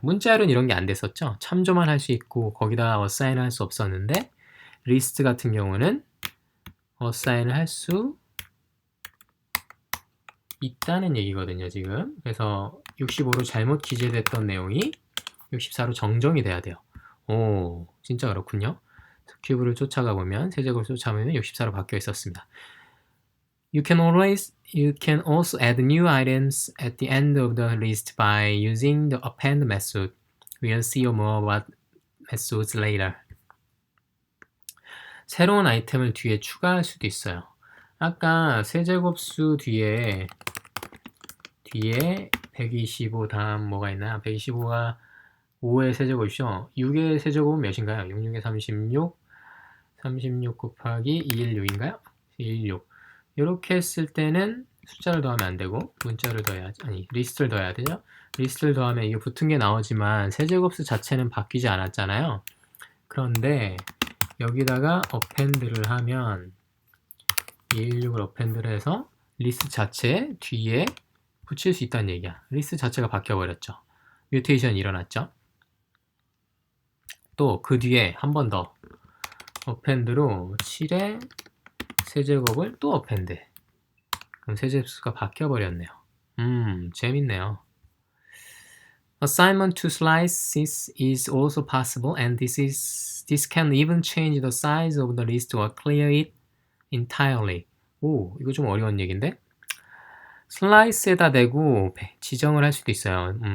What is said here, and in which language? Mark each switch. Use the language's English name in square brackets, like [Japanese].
[Korean] 문자열은 이런 게 안 됐었죠. 참조만 할 수 있고 거기다가 어사인을 할 수 없었는데 리스트 같은 경우는 어사인을 할 수 있다는 얘기거든요. 지금. 그래서 65로 잘못 기재됐던 내용이 64로 정정이 돼야 돼요. 오, 진짜 그렇군요. 큐브를 쫓아가 보면 세제곱을 쫓아가면 64로 바뀌어 있었습니다. [English] You can also add new items at the end of the list by using the append method. We'll see more about methods later. [Korean] 새로운 아이템을 뒤에 추가할 수도 있어요. 아까 세제곱수 뒤에 125 다음 뭐가 있나요? 125가 5의 세제곱이죠. 6의 세제곱은 몇인가요? 6, 6에 36, 36 곱하기 216인가요? 216. 이렇게 했을 때는 숫자를 더하면 안 되고 문자를 더해야지. 아니, 리스트를 더해야 되죠. 리스트를 더하면 이게 붙은 게 나오지만 세제곱수 자체는 바뀌지 않았잖아요. 그런데 여기다가 어펜드를 하면 216을 어펜드를 해서 리스트 자체 뒤에 붙일 수 있다는 얘기야. 리스트 자체가 바뀌어버렸죠. 뮤테이션이 일어났죠. 또 그 뒤에 한 번 더 어펜드로 7의 세제곱을 또 어펜드. 그럼 세제수가 바뀌어버렸네요. 재밌네요. [English] Assignment to slices is also possible, and this can even change the size of the list or clear it entirely. [Korean] 오, 이거 좀 어려운 얘기인데? 슬라이스에다 대고 지정을 할 수도 있어요.